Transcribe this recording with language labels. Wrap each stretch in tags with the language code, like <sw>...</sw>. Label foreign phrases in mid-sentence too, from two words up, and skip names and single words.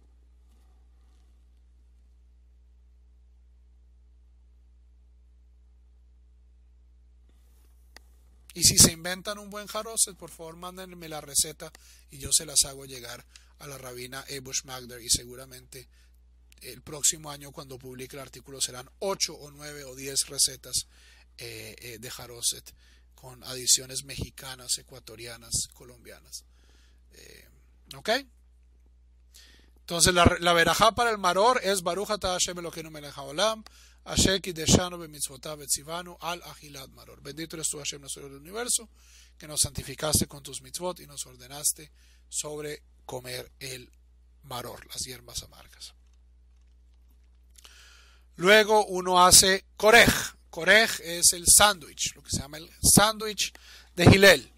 <es>Y si se inventan un buen haroset, por favor mándenme la receta y yo se las hago llegar a la rabina Ebush Magder, y seguramente el próximo año cuando publique el artículo serán 8 o 9 o 10 recetas de haroset con adiciones mexicanas, ecuatorianas, colombianas. ¿Ok? Entonces la verajá para el maror es</es> <he>ברוך אתה ה' אלקינו מלך העולם אשר קדשנו במצותיו וצונו על אכילת מרור.</he> <es>Bendito eres tú, Hashem, nuestro del universo, que nos santificaste con tus mitzvot y nos ordenaste sobre comer el maror, las hierbas amargas. Luego uno hace korej. Korej es el sándwich, lo que se llama el sándwich de Hillel.</es>